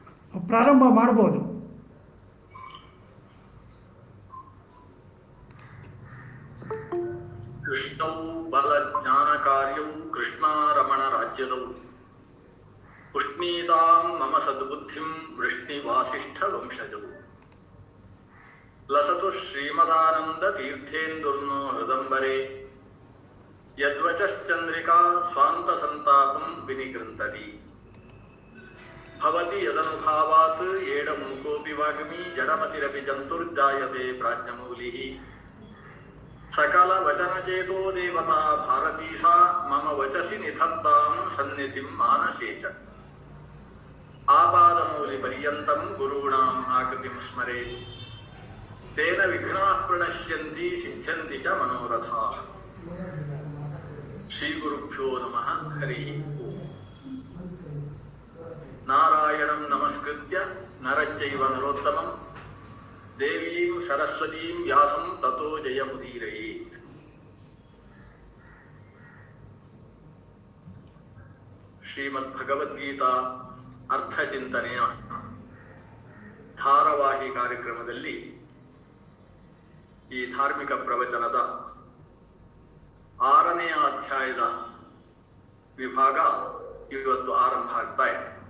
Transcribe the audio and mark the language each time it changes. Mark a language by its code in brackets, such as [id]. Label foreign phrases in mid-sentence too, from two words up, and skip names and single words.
[kn] ಪ್ರಾರಂಭ ಮಾಡ್ಬೋದು. [sa] ಕೃಷ್ಣವು ಬಲ ಜ್ಞಾನ ಕಾರ್ಯವು ಕೃಷ್ಣಾರಮಣ ರಾಜ್ಯದವು ಪುಷ್ಣೀತಾಂ ಮಮ ಸದ್ಬುದ್ಧಿಂ ವೃಷ್ಣಿ ವಾಸಿಷ್ಠ ವಂಶಜವು ಲಸತು ಶ್ರೀಮದಾನಂದ ತೀರ್ಥೇಂದುರ್ನೋ ಹೃದಂಬರೆ ಯದ್ವಚಶ್ಚಂದ್ರಿಕಾ ಸ್ವಾಂತ ಸಂತಾಪಂ ವಿನಿಗೃಂತತಿ ಭವತಿ ಯದನುಭಾವಾತ್ ಏಡಮೂಕೋಪಿ ವಾಗ್ಮಿ ಜಡಮತಿರಪಿ ಜಂತುರ್ಜಾಯತೆ ಪ್ರಾಜ್ಞಮೌಲಿಃ ಸಕಲ ವಚನಚೇತೋ ದೇವತಾ ಭಾರತೀ ಸಾ ಮಮ ವಚಸಿ ನಿಧತ್ತಾಂ ಸನ್ನಿಧಿಂ ಮಾನಸೇ ಚ ಆಪಾದಮೌಲಿ ಪರ್ಯಂತಂ ಗುರುಣಾಂ ಆಕೃತಿಂ ಸ್ಮರೇತ್ ತೇನ ವಿಘ್ನಾಃ ಪ್ರಣಶ್ಯಂತಿ ಸಿದ್ಧ್ಯಂತಿ ಚ ಮನೋರಥಾಃ. ಶ್ರೀ ಗುರುಭ್ಯೋ ನಮಃ. ಹರಿ ಓಂ. ನಾರಾಯಣಂ ನಮಸ್ಕೃತ್ಯ ನರಶ್ಚೈವ ನರೋತ್ತಮಂ ದೇವೀಂ ಸರಸ್ವತೀಂ ವ್ಯಾಸಂ ತತೋ ಜಯಮುದೀರಯೇತ್. [kn] ಶ್ರೀಮದ್ ಭಗವದ್ಗೀತಾ ಅರ್ಥಚಿಂತನೆಯ ಧಾರಾವಾಹಿ ಕಾರ್ಯಕ್ರಮದಲ್ಲಿ ಈ ಧಾರ್ಮಿಕ ಪ್ರವಚನದ 6ನೆಯ ಅಧ್ಯಾಯದ ವಿಭಾಗ ಇವತ್ತು ಆರಂಭ ಆಗ್ತಾ ಇದೆ.